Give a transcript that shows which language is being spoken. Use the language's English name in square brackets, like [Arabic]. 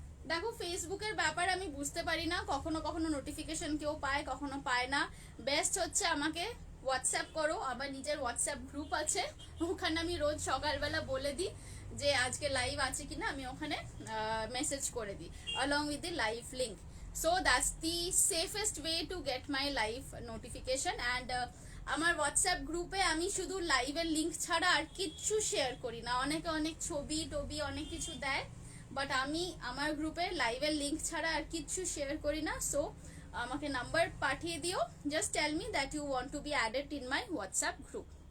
[Bangla] দেখো ফেসবুকের ব্যাপার আমি বুঝতে পারি না, কখনো কখনো নোটিফিকেশন কেউ পায় কখনো পায় না। বেস্ট হচ্ছে আমাকে হোয়াটসঅ্যাপ করো, আমার নিজের হোয়াটসঅ্যাপ গ্রুপ আছে, ওখানে আমি রোজ সকালবেলা বলে দিই যে আজকে লাইভ আছে কিনা, আমি ওখানে মেসেজ করে দিই [English] along with the live link. So that's the safest way to get my live notification. [Bangla] And আমার হোয়াটসঅ্যাপ গ্রুপে আমি শুধু লাইভের লিঙ্ক ছাড়া আর কিচ্ছু শেয়ার করি না। অনেকে অনেক ছবি টবি অনেক কিছু দেয়, বাট আমি আমার গ্রুপে লাইভের লিঙ্ক ছাড়া আর কিচ্ছু শেয়ার করি না। সো আমাকে নাম্বার পাঠিয়ে দিও, [English] Just tell me that you want to be added in my WhatsApp group.